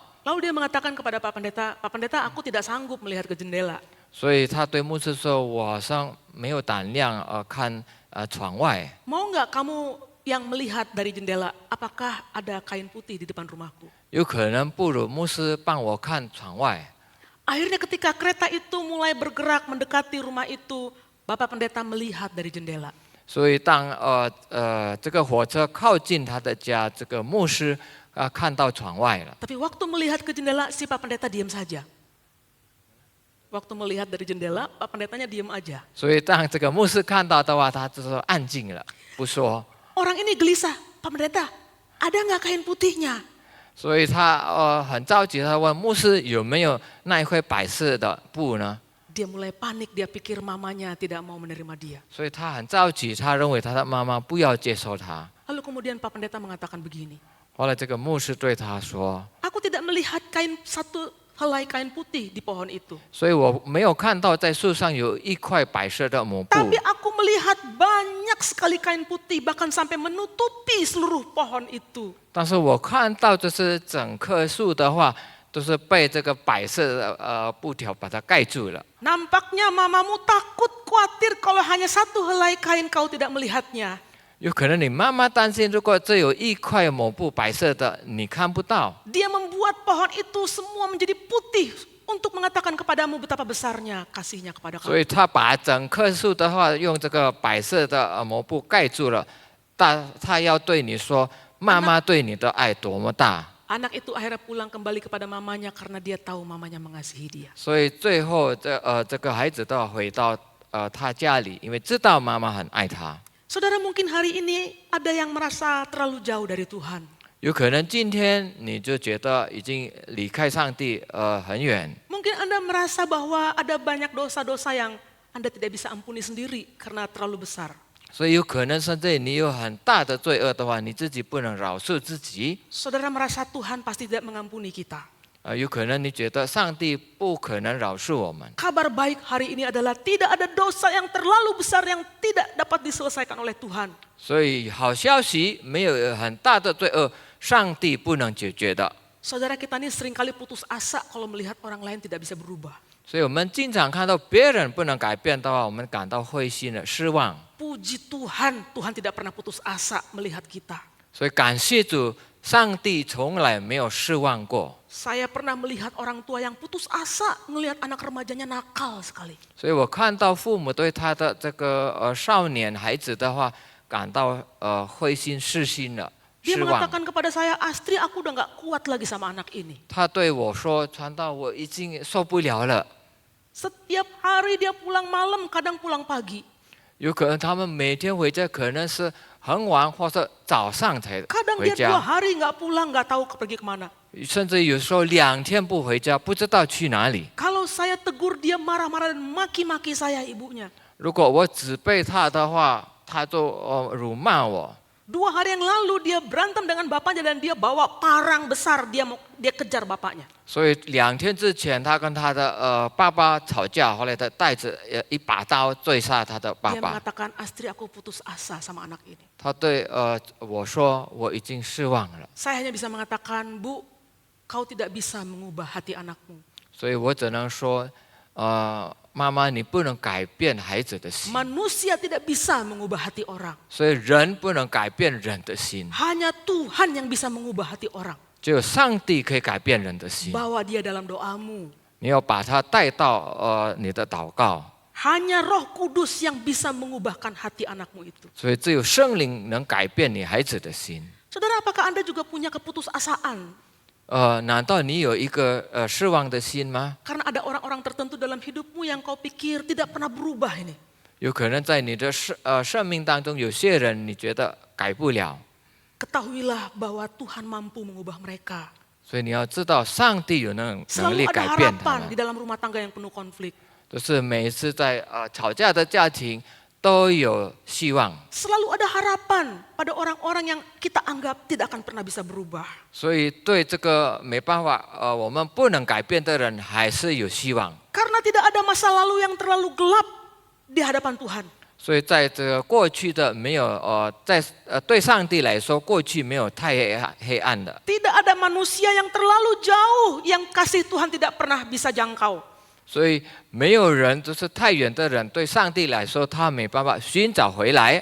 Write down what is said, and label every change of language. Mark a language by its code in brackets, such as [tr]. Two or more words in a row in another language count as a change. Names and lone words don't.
[id] Lalu dia mengatakan kepada Pak Pendeta, aku tidak sanggup melihat ke jendela. [zh] 所以他对牧师说：“我好像没有胆量看窗外， [id] Mau nggak kamu yang melihat dari jendela, apakah ada kain putih di depan rumahku? [zh] 有可能不如牧师帮我看窗外。” [id] Akhirnya ketika kereta itu mulai bergerak mendekati rumah itu, Bapak Pendeta melihat dari jendela. [zh] 所以当这个火车靠近他的家，这个牧师看到窗外了。 [id] Tapi waktu melihat ke jendela, si Pak Pendeta diam saja. Waktu melihat dari jendela, Pak Pendetanya diam aja. [zh] 所以当这个牧师看到的话，他就说安静了，不说。 [id] Orang ini gelisah, Pak Pendeta, ada nggak kain putihnya? [zh] 所以他很着急，他问牧师有没有那一块白色的布呢？ [id] Dia mulai panik, dia pikir mamanya tidak mau menerima dia. [zh] 所以他很着急，他认为他的妈妈不要接受他。 [id] Lalu kemudian Pak Pendeta mengatakan begini, [zh] 后来这个牧师对他说 [id] aku tidak melihat satu helai kain putih di pohon itu. [zh] 所以我没有看到在树上有一块白色的抹布， [id] Tapi aku melihat banyak sekali kain putih, bahkan sampai menutupi seluruh pohon itu. [zh] 但是我看到就是整棵树的话，都是被这个白色的布条把它盖住了。 [id] Nampaknya mamamu takut, khawatir kalau hanya satu helai kain kau tidak melihatnya. [zh] 有可能你妈妈担心，如果只有一块抹布白色的，你看不到。 [id] Dia membuat pohon itu semua menjadi putih untuk mengatakan kepadamu betapa besarnya kasihnya kepada [zh] 所以 [id] kamu. [zh] 他把整棵树的话用这个白色的抹布盖住了，他要对你说，妈妈对你的爱多么大。 [id] Anak itu akhirnya pulang kembali kepada mamanya karena dia tahu mamanya mengasihi dia. [zh] 所以最后这个孩子都要回到他家里，因为知道妈妈很爱他。 [id] Saudara, mungkin hari ini ada yang merasa terlalu jauh dari Tuhan. [zh] 有可能今天你就觉得已经离开上帝很远， [id] Mungkin Anda merasa bahwa ada banyak dosa-dosa yang Anda tidak bisa ampuni sendiri karena terlalu besar. [zh] 所以有可能甚至你有很大的罪恶的话，你自己不能饶恕自己。 [id] Saudara merasa Tuhan pasti tidak mengampuni kita. [zh] 有可能你觉得上帝不可能饶恕我们。 [id] Kabar baik hari ini adalah tidak ada dosa yang terlalu besar yang tidak dapat diselesaikan oleh Tuhan. [zh] 所以好消息，没有很大的罪恶，上帝不能解决的。 [id] Saudara, kita ini seringkali putus asa kalau melihat orang lain tidak bisa berubah. [zh] 所以我们经常看到别人不能改变的话，我们感到灰心了、失望。 [id] Puji Tuhan, Tuhan tidak pernah putus asa melihat kita. [zh] 所以感谢主，上帝从来没有失望过。 [id] Saya pernah melihat orang tua yang putus asa melihat anak remajanya nakal sekali. [zh] 所以我看到父母对他的这个少年孩子的话，感到灰心失心了， [id] Dia [zh] 失望。 [id] mengatakan kepada saya, Astri, aku udah nggak kuat lagi sama anak ini. [zh] 他对我说：“传道，我已经受不了了。 [id] Setiap hari dia pulang malam, kadang pulang pagi. [zh] 有可能他们每天回家可能是很晚或者早上才 [id] Kadang [zh] 回 [id] dia 2 [zh] 家， [id] hari nggak pulang, nggak tahu pergi kemana. [zh] 甚至有时候2天不回家，不知道去哪里。 [id] Kalau saya tegur, dia marah-marah dan maki-maki saya ibunya. [zh] 如果我责备他的话，他就辱骂我。 [id] 2 hari yang lalu dia berantem dengan bapaknya dan dia bawa parang besar, dia kejar bapaknya. [zh] 所以2天之前，他跟他的爸爸吵架，后来他带着一把刀追杀他的爸 [id] Dia [zh] 爸。 [id] mengatakan, Astri, aku putus asa sama anak ini. [zh] 他对我说：“我已经失望了。 [id] Saya hanya bisa mengatakan, Bu, kau tidak bisa mengubah hati anakmu. ” [zh] 所以我只能说，妈妈，你不能改变孩子的心， [id] Manusia tidak bisa mengubah hati orang. [zh] 所以人不能改变人的心， [id] Hanya Tuhan yang bisa mengubah hati orang. [zh] 只有上帝可以改变人的心。 [id] Bawa dia dalam doamu. [zh] 你要把他带到你的祷告， [id] Hanya Roh Kudus yang bisa mengubahkan hati anakmu itu. [zh] 所以只有圣灵能改变你孩子的心。 [id] Saudara, apakah Anda juga punya keputusasaan? [zh] 难道你有一个失望的心吗？ [id] Karena ada orang-orang tertentu dalam hidupmu yang kau pikir tidak pernah berubah ini. [zh] 有可能在你的生命当中，有些人你觉得改不了， [id] Ketahuilah bahwa Tuhan mampu mengubah mereka. [zh] 所以你要知道，上帝有能力 [id] Selalu ada [zh] 改变他 [id] harapan [zh] 们 [id] di。dalam rumah tangga yang penuh konflik. [zh] 就是每一次在吵架的家庭都有希望， [id] Selalu ada harapan pada orang-orang yang kita anggap tidak akan pernah bisa berubah. [zh] 所以对这个没办法我们不能改变的人还是有希望。 [id] Karena tidak ada masa lalu yang terlalu gelap di hadapan Tuhan. [zh] 所以在这个过去的没有对上帝来说，过去没有太黑暗的。 [id] Tidak ada manusia yang terlalu jauh yang kasih Tuhan tidak pernah bisa jangkau. [zh] 所以没有人就是太远的人，对上帝来说他没办法寻找回来。